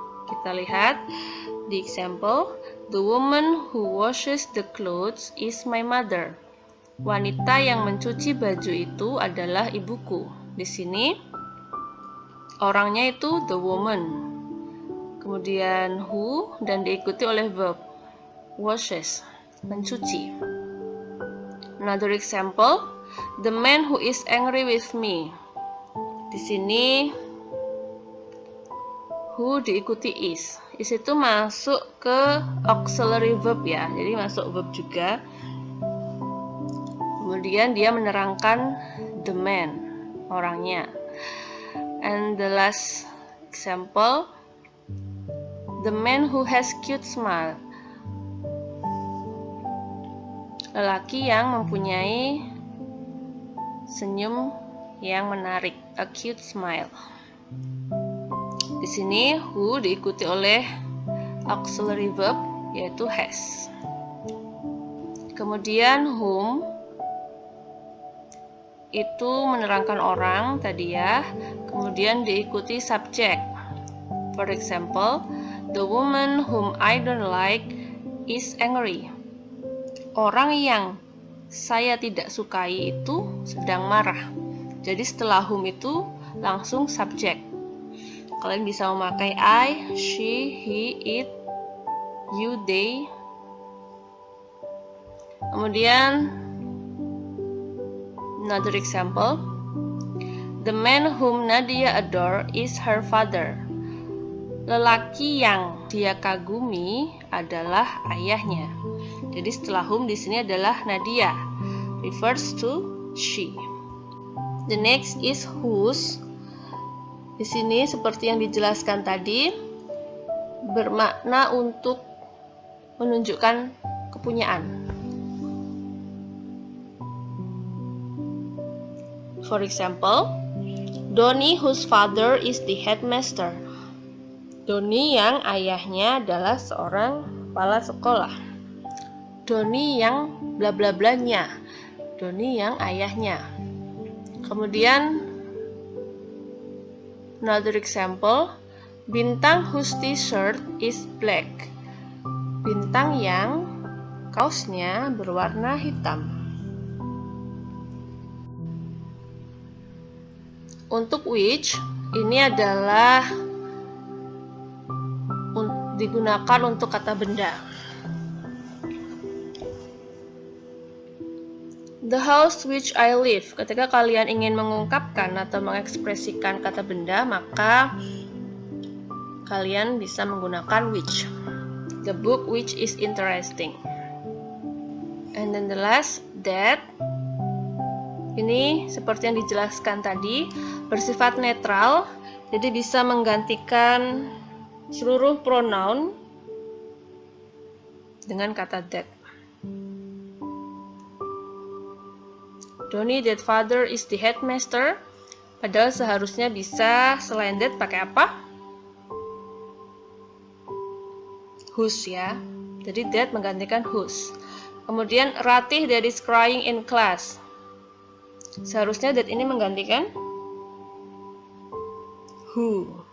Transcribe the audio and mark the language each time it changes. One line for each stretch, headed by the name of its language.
Indonesian: Kita lihat di
English: example, the woman who washes the clothes is my mother.
Indonesian: Wanita yang mencuci baju itu adalah ibuku. Di sini orangnya itu
English: the woman.
Indonesian: Kemudian who dan diikuti oleh verb washes, mencuci.
English: Another example, the man who is angry with me.
Indonesian: Di sini who diikuti is. Is itu masuk ke auxiliary verb ya. Jadi masuk verb juga. Kemudian dia menerangkan
English: the man,
Indonesian: orangnya.
English: And the last example, the man who has cute smile.
Indonesian: Lelaki yang mempunyai senyum yang menarik,
English: a cute smile.
Indonesian: Di sini who diikuti oleh auxiliary verb yaitu has. Kemudian whom itu menerangkan orang tadi ya. Kemudian diikuti subjek.
English: For example, the woman whom I don't like is angry.
Indonesian: Orang yang saya tidak sukai itu sedang marah. Jadi setelah whom itu langsung subjek. Kalian bisa memakai I, she, he, it, you, they. Kemudian
English: another example. The man whom Nadia adore is her father.
Indonesian: Lelaki yang dia kagumi adalah ayahnya. Jadi setelah whom di sini adalah Nadia,
English: refers to she. The next is whose.
Indonesian: Di sini seperti yang dijelaskan tadi, bermakna untuk menunjukkan kepunyaan.
English: For example, Donnie whose father is the headmaster.
Indonesian: Donnie yang ayahnya adalah seorang kepala sekolah. Donnie yang bla bla blanya. Donnie yang ayahnya. Kemudian
English: another example, Bintang whose t-shirt is black.
Indonesian: Bintang yang kaosnya berwarna hitam. Untuk which, ini adalah digunakan untuk kata benda.
English: The house which I live.
Indonesian: Ketika kalian ingin mengungkapkan atau mengekspresikan kata benda, maka kalian bisa menggunakan which.
English: The book which is interesting. And then the last,
Indonesian: that. Ini seperti yang dijelaskan tadi, bersifat netral, jadi bisa menggantikan seluruh pronoun dengan kata that.
English: Donnie that father is the headmaster.
Indonesian: Padahal seharusnya bisa selain that pakai apa? Whose ya. Jadi that menggantikan whose. Kemudian
English: Ratih that is crying in class.
Indonesian: Seharusnya that ini menggantikan who.